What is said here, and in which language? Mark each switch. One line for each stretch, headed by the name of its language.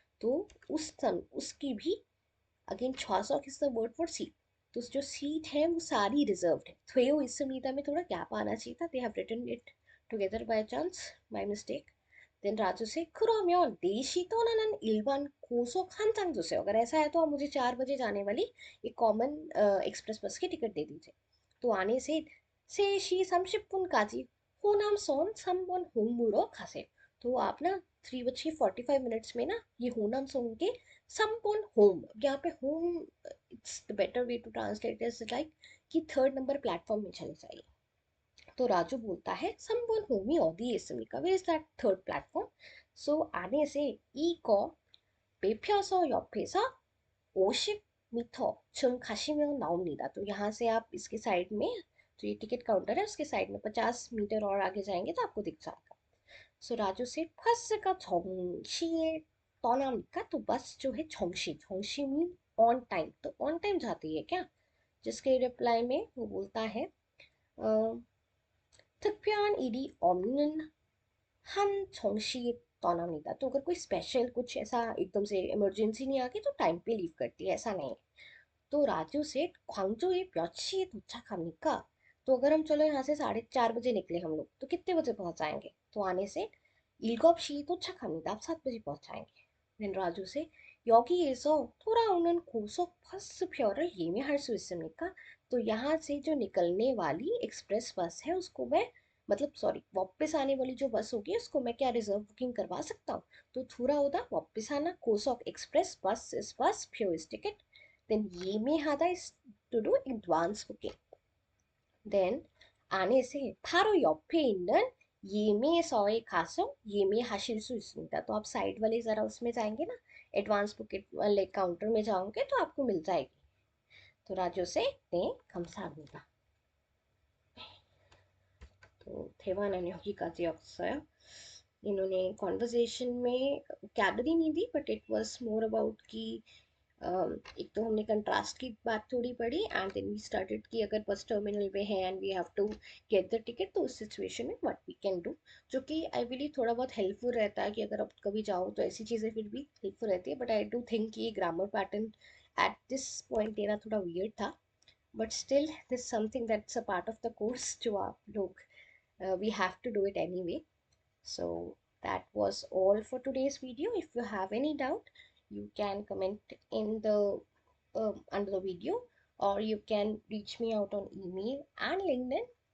Hindi: तो उसकी भी,
English: Again 좌석 is the word for seat.
Hindi: तो जो सीट है वो सारी रिजर्व्ड है.
Korean: 되어 있습니다
Hindi: में थोड़ा गैप आना चाहिए था,
English: They have written it together by chance, by mistake.
Korean: Then
Hindi: Raju से
Korean: 그러면 4시 떠나는 일반 고속 한 장 주세요.
Hindi: अगर ऐसा है तो आप मुझे 4 बजे जाने वाली एक कॉमन एक्सप्रेस बस की टिकट दे दीजिए. तो आने से
Korean: 3시 30분까지 호남선 3번 홍무로 가세요.
Hindi: तो आप ना 3:45 में ना ये होनम सॉन्ग के 3번 होम, यहाँ पे home
English: it's the better way to translate
Hindi: is like कि 3rd नंबर प्लेटफॉर्म में चले जाइए. तो राजू बोलता है
Korean: संबोल होमी 어디에 있습니까?
English: Where is that third platform?
Korean: So आने से 이거 매표소 옆에서 50m쯤 가시면 나옵니다.
Hindi: तो यहाँ से आप इसके साइड में जो ये टिकट काउंटर है उसके साइड में 50 मीटर और आगे जाएंगे तो आपको दिख जाएगा.
Korean: सो राजू से 버스가 정시에 떠납니까?
Hindi: तो बस जो है 정시 मीन ऑन टाइम, तो ऑन टाइम जाती है क्या? जिसके रिप्लाई में वो बोलता है
Korean: 특별한 일이 없는 한 정시에 떠납니다.
Hindi: तो अगर कोई स्पेशल कुछ ऐसा एकदम से इमरजेंसी नहीं आ गई तो टाइम पे लीव करती है, ऐसा नहीं है. तो राजू से
Korean: 광주에 몇 시에 도착합니까?
Hindi: तो अगर हम चलो यहाँ से 4:30 बजे निकले हम लोग तो कितने बजे पहुंच जाएंगे?
Korean: तो आने से 7시에 도착합니다.
Hindi: आप 7 बजे पहुंच जाएंगे.
Korean: then राजू से 여기에서 돌아오는 고속버스표를 예매할 수 있습니까?
Hindi: तो यहाँ से जो निकलने वाली एक्सप्रेस बस है उसको मैं, मतलब सॉरी वापस आने वाली जो बस होगी उसको मैं क्या रिजर्व बुकिंग करवा सकता हूँ? तो थोड़ा होता वापस आना 고속 एक्सप्रेस बस इस बस 표 is ticket.
English: then 예매하다 is to do advance booking.
Korean: then 안에 से 바로 옆에 있는 예매서에 가서 예매하실 수 있습니다.
Hindi: तो आप साइड वाले ज़रा उसमें जाएंगे ना, एडवांस बुकिंग वाले काउंटर में जाओगे तो आपको मिल जाएगी.
Korean: तो राजू से 네 감사합니다. तो 대화는 여기까지였어요.
Hindi: इन्होंने कॉन्वर्जेशन में कैलोरी नहीं दी but it was more about कि एक तो हमने कंट्रास्ट की बात थोड़ी पढ़ी एंड देन वी स्टार्टेड कि अगर बस टर्मिनल पे है and
English: we have to get the ticket
Hindi: तो उस सिचुएशन में व्हाट वी कैन डू, जो कि आई बिलीव थोड़ा बहुत हेल्पफुल रहता है कि अगर आप कभी जाओ तो ऐसी चीज़ें फिर भी हेल्पफुल रहती है.
English: but I do think
Hindi: कि ये grammar pattern at this point देना थोड़ा वियर्ड था, but still this something that's a part of the course जो आप लोग
English: we have to do it anyway. So that was all for today's video. If you have any doubt, you can comment in the under the video, or you can reach me out on email and LinkedIn.